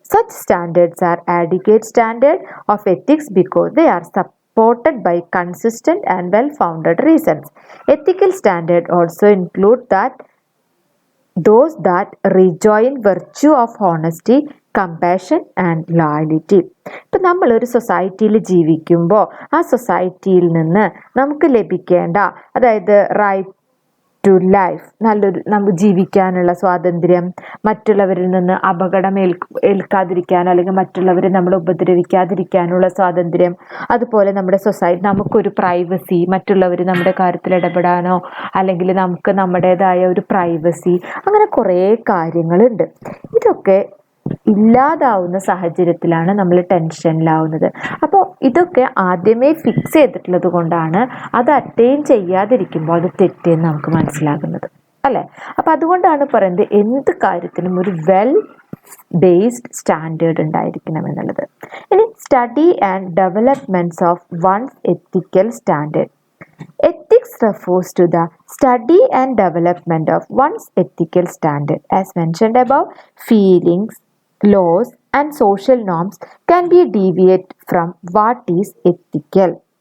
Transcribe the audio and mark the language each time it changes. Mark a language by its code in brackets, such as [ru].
[en] Such standards are adequate standards of ethics because they are supported by consistent and well-founded reasons. Ethical standards also include those that rejoin virtue of honesty, compassion and loyalty. [ml] ഇപ്പം നമ്മളൊരു സൊസൈറ്റിയിൽ ജീവിക്കുമ്പോൾ ആ സൊസൈറ്റിയിൽ നിന്ന് നമുക്ക് ലഭിക്കേണ്ട, അതായത് [en] right to life, [ml] നമുക്ക് ജീവിക്കാനുള്ള സ്വാതന്ത്ര്യം, മറ്റുള്ളവരിൽ നിന്ന് അപകടം ഏൽക്കാതിരിക്കാനോ അല്ലെങ്കിൽ മറ്റുള്ളവരെ നമ്മൾ ഉപദ്രവിക്കാതിരിക്കാനുള്ള സ്വാതന്ത്ര്യം, അതുപോലെ നമ്മുടെ സൊസൈറ്റി നമുക്കൊരു പ്രൈവസി, മറ്റുള്ളവർ നമ്മുടെ കാര്യത്തിൽ ഇടപെടാനോ അല്ലെങ്കിൽ നമുക്ക് നമ്മുടേതായ ഒരു പ്രൈവസി, അങ്ങനെ കുറേ കാര്യങ്ങളുണ്ട്. ഇതൊക്കെ ഇല്ലാതാവുന്ന സാഹചര്യത്തിലാണ് നമ്മൾ ടെൻഷനിലാവുന്നത്. അപ്പോൾ ഇതൊക്കെ ആദ്യമേ ഫിക്സ് ചെയ്തിട്ടുള്ളത് കൊണ്ടാണ് അത് അറ്റൈൻ ചെയ്യാതിരിക്കുമ്പോൾ അത് തെറ്റെന്ന് നമുക്ക് മനസ്സിലാകുന്നത് അല്ലേ? അപ്പോൾ അതുകൊണ്ടാണ് പറയുന്നത് എന്ത് കാര്യത്തിനും ഒരു വെൽ ബേസ്ഡ് സ്റ്റാൻഡേർഡ് ഉണ്ടായിരിക്കണം എന്നുള്ളത്. [en] ഇനി study and developments of one's ethical standard. Ethics refers to the study and development of one's ethical standard. As mentioned above, feelings, laws, and social norms can be deviate from what is ethical.